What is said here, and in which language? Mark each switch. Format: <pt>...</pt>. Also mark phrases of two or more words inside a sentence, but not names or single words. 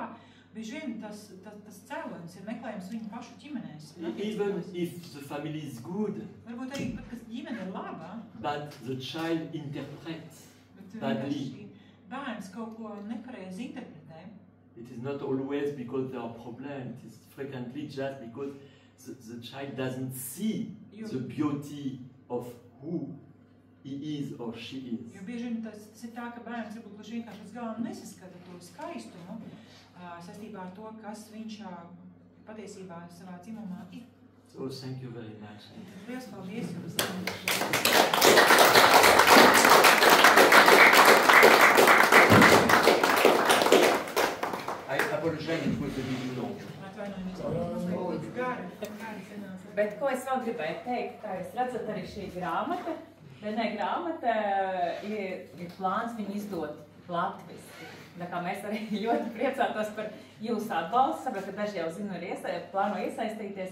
<lv>Bieži vien tas cēlonis ir meklējums viņu pašu ģimenēs.</lv> <en>Even if the family is good,</en> <lv>varbūt arī pat, ka ģimene ir laba,</lv> <en>but the child interprets badly.</en> <lv>Bērns kaut ko nepareizi interpretē.</lv> <en>It is not always because there are problems, it is frequently just because the child doesn't see the beauty of who he is or she is.</en> <lv>Jo bieži vien tas ir tā, ka bērns varbūt gluži vienkārši uz galvu nesaskata to skaistumu saistībā ar to, kas viņš patiesībā savā dzimumā ir.</lv> <en>So thank you very much.</en> <lv>Liels paldies jums!</lv> <en>I apologize, it was a bit long.</en> <lv>Bet ko es vēl gribēju teikt, kā jūs redzat, arī šī grāmata, Renē grāmata ir plāns viņu izdot latviski. Tā kā mēs arī ļoti priecātos par jūsu atbalstu, sapratu, ka daži jau zinu ir plāno iesaistīties.</lv>